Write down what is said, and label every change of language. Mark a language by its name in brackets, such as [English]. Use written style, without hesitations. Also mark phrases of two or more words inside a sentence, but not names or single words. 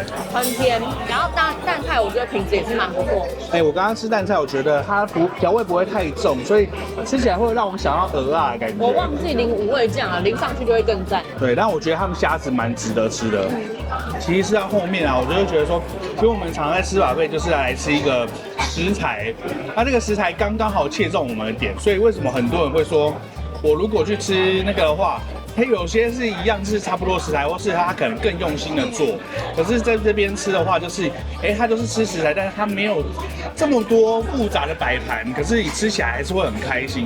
[Chinese] 很甜，然後淡菜我覺得品質也是蠻不錯。我剛剛吃淡菜，我覺得它調味不會太重，所以吃起來會讓我想要蚵仔的感覺。我忘記淋五味醬了，淋上去就會更讚。對，但我覺得他們蝦子蠻值得吃的。其實吃到後面啊，我就會覺得說，其實我們常在吃buffet就是來吃一個食材，它這個食材剛剛好切中我們的點，所以為什麼很多人會說，我如果去吃那個的話， 它有些是一樣，是差不多食材，或是它可能更用心的做。可是在這邊吃的話，就是它都是吃食材，但是它沒有這麼多複雜的擺盤，可是你吃起來還是會很開心。